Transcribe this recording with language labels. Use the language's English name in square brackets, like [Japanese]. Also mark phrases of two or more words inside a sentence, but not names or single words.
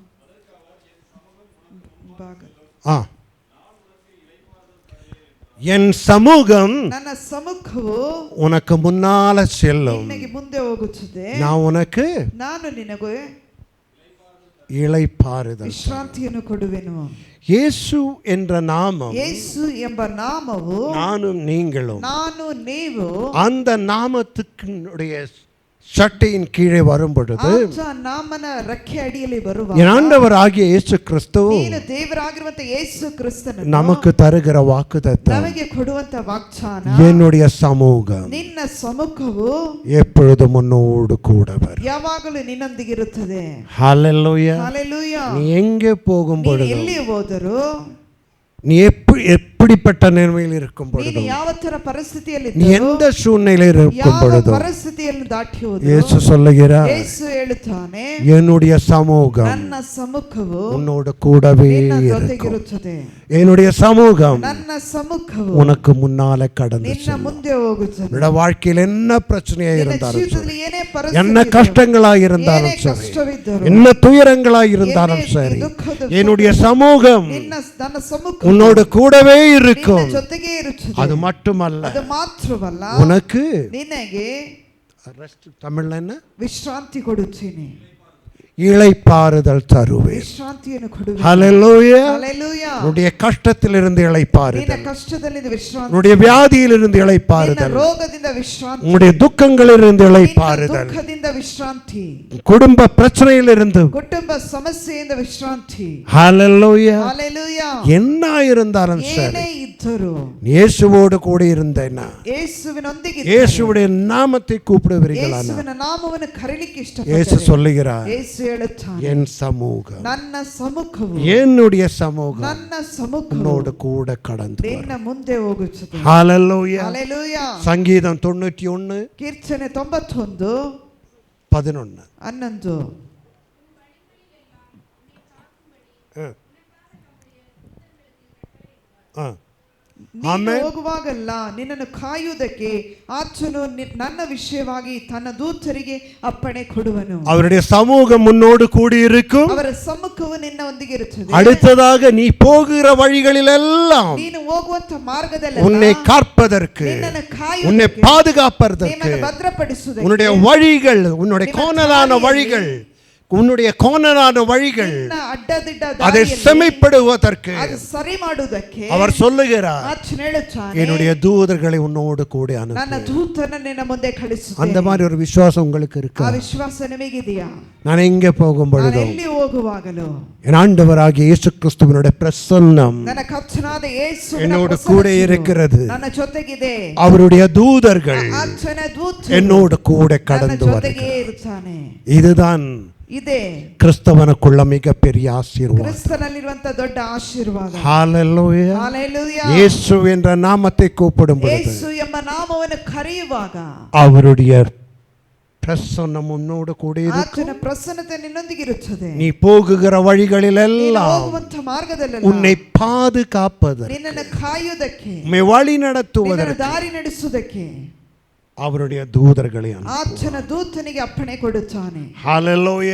[Tamil] என் சமூகம் உனக்கு முன்னால செல்லும், நான் உனக்கு இளைப்பாறுதல் [Kannada] ವಿಶ್ರಾಂತಿಯನ್ನು ಕೊಡುವೆನು. [Tamil] இயேசு என்ற நாமம், [Kannada] ಯೇಸು ಎಂಬ ನಾಮವು [Tamil] நானும் நீங்களும் [Kannada] ನಾನು ನೀವು [Tamil] அந்த நாமத்துக்குடைய சட்டையின் கீழே வரும் பொழுது [Kannada] ನಾಮನ ರೆಕ್ಕೆ ಅಡಿಯಲ್ಲಿ ಬರುವಾಗ [Tamil] என் ஆண்டவராகிய இயேசு கிறிஸ்து [Kannada] ನೀನು ದೇವರಾಗಿರುವಂತ ಯೇಸು ಕ್ರಿಸ್ತನನ್ನು [Tamil] நமக்கு தருகிற வாக்குத்தத்தம், [Kannada] ನಮಗೆ ಕೊಡುವಂತ ವಾಗ್ದಾನ, [Tamil] என்னுடைய சமூகம் [Kannada] ನಿನ್ನ ಸಮ್ಮುಖವು [Tamil] எப்பொழுதும் உன்னோடு கூட வரும், [Kannada] ಯಾವಾಗಲೂ ನಿನ್ನೊಂದಿಗಿರುತ್ತದೆ. [Tamil] ஹல்லேலூயா. ஹல்லேலூயா. நீ எங்கே போகும் பொழுது, [Kannada] ಎಲ್ಲಿ ಹೋದರೂ, [Tamil] நீ எப்ப எப்படிப்பட்ட நிலைமையில் இருக்கும் [Kannada] ನೀನು [Tamil] பொழுதும், [Kannada] ಯಾವ ತರ ಪರಿಸ್ಥಿತಿಯಲ್ಲಿ [Tamil] நீ எந்த சூழ்நிலையில் இருக்கும் [Kannada] ಯಾವ [Tamil] பொழுதும் [Kannada] ಪರಿಸ್ಥಿತಿಯನ್ನು ದಾಟಿ ಹೋದ್ರು [Tamil] இயேசு சொல்லுகிறார், [Kannada] ಯೇಸು ಹೇಳುತ್ತಾನೆ, [Tamil] என்னுடைய சமூகம் [Kannada] ನನ್ನ ಸಮ್ಮುಖವು [Tamil] உன்னோடு கூடவே [Kannada] ನಿನ್ನ [Tamil] இருக்கும். [Kannada] ಜೊತೆಗಿರುತ್ತದೆ. [Tamil] என்னுடைய சமூகம் [Kannada] ನನ್ನ ಸಮ್ಮುಖವು [Tamil] உனக்கு முன்னால கடந்து [Kannada] ನಿನ್ನ [Tamil] செல்லும். [Kannada] ಮುಂದೆ ಹೋಗುತ್ತದೆ. [Tamil] உன்னோட வாழ்க்கையில் என்ன பிரச்சனையா [Kannada] ನಿನ್ನ [Tamil] இருந்தாலும் சரி, [Kannada] ಜೀವಿತದಲ್ಲಿ ಏನೇ [Tamil] என்ன [Kannada] ಪರಿಸ್ಥಿತಿ [Tamil] கஷ்டங்களா இருந்தாலும் [Kannada] ಏನೇ [Tamil] சரி, [Kannada] ಕಷ್ಟವಿದ್ದರೂ [Tamil] என்ன துயரங்களா இருந்தாலும் சரி, என்னுடைய சமூகம் [Kannada] ನನ್ನ ಸಮ್ಮುಖ [Tamil] உன்னோடு கூடவே [Kannada] ನಿನ್ನ [Tamil] இருக்கும். [Kannada] ಜೊತೆಗೆ ಇರುತ್ತದೆ. [Tamil] அது மட்டுமல்ல, [Kannada] ಅದು ಮಾತ್ರವಲ್ಲ, [Tamil] உனக்கு [Kannada] ನಿನಗೆ [Tamil] தமிழ்ல என்ன, [Kannada] ವಿಶ್ರಾಂತಿ ಕೊಡುತ್ತೇನೆ, [Tamil] இளைப்பாறுதல் தருவேன். [Kannada] ವಿಶ್ರಾಂತಿಯನ್ನು ಕೊಡುವೆ. [Tamil] ஹல்லேலூயா. [Kannada] ಹಲ್ಲೆಲೂಯಾ. [Tamil] உன்னுடைய கஷ்டத்திலிருந்து [Kannada] ನಿನ್ನ [Tamil] இளைப்பாறுதல், [Kannada] ಕಷ್ಟದಲ್ಲಿಂದ ವಿಶ್ರಾಂತಿ, [Tamil] உன்னுடைய வியாதியிலிருந்து [Kannada] ನಿನ್ನ [Tamil] இளைப்பாறுதல், [Kannada] ರೋಗದಿಂದ ವಿಶ್ರಾಂತಿ, [Tamil] உன்னுடைய துக்கங்களிலிருந்து [Kannada] ನಿನ್ನ [Tamil] இளைப்பாறுதல், [Kannada] ದುಃಖದಿಂದ ವಿಶ್ರಾಂತಿ, [Tamil] குடும்ப பிரச்சனையிலிருந்து. [Kannada] ಕುಟುಂಬ ಸಮಸ್ಯೆಯಿಂದ ವಿಶ್ರಾಂತಿ. [Tamil] ஹல்லேலூயா. [Kannada] ಹಲ್ಲೆಲೂಯಾ. [Tamil] என்ன இருந்தாலும் சரி, [Kannada] ಏನೇ ಇದ್ದರೂ [Tamil] இயேசுவோடு கூட இருந்தேனா, [Kannada] ಯೇಸುವಿನೊಂದಿಗೆ [Tamil] இயேசுவுடைய நாமத்தை கூப்பிடுவீர்களானா, [Kannada] ಯೇಸುವಿನ ನಾಮವನ್ನು ಕರೀಲಿಕ್ಕೆ [Tamil] இயேசு [Kannada] ಇಷ್ಟಪಟ್ಟರೆ [Tamil] சொல்லுகிறார், [Kannada] ಯೇಸು ಹೇಳುತ್ತಾನೆ, [Tamil] என் சமூகம், [Kannada] ನನ್ನ ಸಮ್ಮುಖವು, [Tamil] என்னுடைய சமூகம் [Kannada] ನನ್ನ ಸಮ್ಮುಖವು [Tamil] உன்னோடு கூட கடந்து [Kannada] ನಿನ್ನ ಮುಂದೆ ಹೋಗುತ್ತದೆ. [Tamil] ஹல்லேலூயா. [Kannada] ಹಲ್ಲೆಲೂಯಾ. [Tamil] சங்கீதம் 91 [Kannada] ಕೀರ್ತನೆ 91 11. 11. ನೀನು ಹೋಗುವಾಗಲ್ಲ ನಿನ್ನನ್ನು ಕಾಯುವುದಕ್ಕೆ ಆತನು ನನ್ನ ವಿಷಯವಾಗಿ ತನ್ನ ದೂತರಿಗೆ ಅಪ್ಪಣೆ ಕೊಡುವನು. [Tamil] அவருடைய சமூகம் முன்னோடு கூடி இருக்கும். [Kannada] ಅವರ ಸಮ್ಮುಖವು ನಿನ್ನೊಂದಿಗೆ ಇರುತ್ತದೆ. [Tamil] அடுத்ததாக நீ போகிற வழிகளிலெல்லாம் [Kannada] ನೀನು ಹೋಗುವಂತ ಮಾರ್ಗದಲ್ಲಿ [Tamil] உன்னை காப்பதற்கு, [Kannada] ನಿನ್ನನ್ನು [Tamil] உன்னை [Kannada] ಕಾಯುವುದಕ್ಕೆ, [Tamil] பாதுகாப்பதற்கு, [Kannada] ನಿನ್ನನ್ನು ಭದ್ರಪಡಿಸುವುದಕ್ಕೆ, [Tamil] உன்னுடைய வழிகள், உன்னுடைய கோணலான வழிகள், உன்னுடைய கோணலான வழிகள் [Kannada] ನಿನ್ನ ಅಡ್ಡದಿಡ್ಡ [Tamil] அதை [Kannada] ದಾರಿಯಲ್ಲಿ [Tamil] செமைப்படுவதற்கு [Kannada] ಅದು ಸರಿ ಮಾಡುವುದಕ್ಕೆ [Tamil] அவர் சொல்லுகிறார், [Kannada] ಆತನು ಹೇಳುತ್ತಾನೆ, [Tamil] என்னுடைய தூதர்களை உன்னோடு கூட [Kannada] ನನ್ನ [Tamil] அனுப்பு. [Kannada] ದೂತನ ನಿನ್ನ ಮುಂದೆ ಕಳಿಸುತ್ತೇನೆ. [Tamil] அந்த மாதிரி ஒரு விசுவாசம் உங்களுக்கு [Kannada] ಆ [Tamil] இருக்கு. [Kannada] ವಿಶ್ವಾಸ ನಿಮಗಿದೆಯಾ? [Tamil] நான் எங்கே போகும் [Kannada] ನಾನು [Tamil] பொழுதும் [Kannada] ಎಲ್ಲಿ ಹೋಗುವಾಗಲೂ [Tamil] என் ஆண்டவராகிய இயேசு கிறிஸ்துவினுடைய பிரசன்னம் [Kannada] ನನ್ನ ಕರ್ತನಾದ ಯೇಸುವಿನ [Tamil] என்னோடு [Kannada] ಪ್ರಸನ್ನತೆಯು [Tamil] கூட இருக்கிறது. [Kannada] ನನ್ನ ಜೊತೆಗಿದೆ. [Tamil] அவருடைய தூதர்கள் [Kannada] ಆತನ ದೂತನು [Tamil] என்னோடு கூட [Kannada] ನನ್ನ [Tamil] கடந்து [Kannada] ಜೊತೆಗೆ [Tamil] வருகிறார். [Kannada] ಇರುತ್ತಾನೆ. [Tamil] இதுதான் [Kannada] ಇದೆ [Tamil] கிறிஸ்தவனுக்குள்ள மிகப்பெரிய ஆசீர்வாதம். [Kannada] ಕ್ರಿಸ್ತನಲ್ಲಿರುವಂತ ದೊಡ್ಡ ಆಶೀರ್ವಾದ. [Tamil] ஹalleluya. [Kannada] ಹಲ್ಲೆಲೂಯಾ. [Tamil] இயேசு என்ற நாமத்தை கூப்பிடும் பொழுது [Kannada] ಯೇಸು ಎಂಬ ನಾಮವನ್ನು ಕರೆಯುವಾಗ [Tamil] அவருடைய பிரசன்னம் உன்னோடு கூட இருக்கும். [Kannada] ಆತನ ಪ್ರಸನ್ನತೆ ನಿನ್ನೊಂದಿಗೆ ಇರುತ್ತದೆ. [Tamil] நீ போகுகிற [Kannada] ನೀನು [Tamil] வழிகளிலெல்லாம் [Kannada] ಹೋಗುವಂತ ಮಾರ್ಗದಲ್ಲೆಲ್ಲ [Tamil] உன்னை பாதுகாப்பதற்கு, [Kannada] ನಿನ್ನನ್ನು ಕಾಯುವುದಕ್ಕೆ, [Tamil] உம்மை வழி [Kannada] ನಿನ್ನನ್ನು [Tamil] நடத்துவதற்கு [Kannada] ದಾರಿ ನಡೆಸುವುದಕ್ಕೆ [Tamil] அவருடைய தூதர்களை அனுப்புவார். [Kannada] ಆತನ ದೂತನಿಗೆ ಅಪ್ಪಣೆ ಕೊಡುತ್ತಾನೆ. [Tamil] ஹalleluya.